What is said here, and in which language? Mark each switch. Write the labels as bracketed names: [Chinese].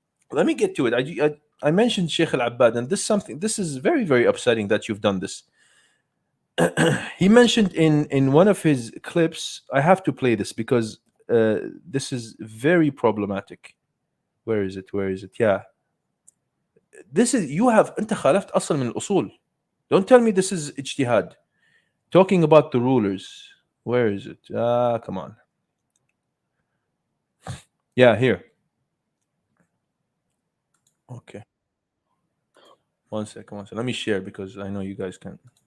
[English] Let me get to it. I mentioned Sheikh Al-Abbad, and this is very, very upsetting that you've done this. He mentioned in one of his clips, I have to play this because this is very problematic. Where is it? Yeah. This is, you have [Arabic] أنت خالفت أصل من الأصول. [English] Don't tell me this is ijtihad. Talking about the rulers. Where is it? Come on. Yeah, here. Okay. One second. Let me share because I know you guys can.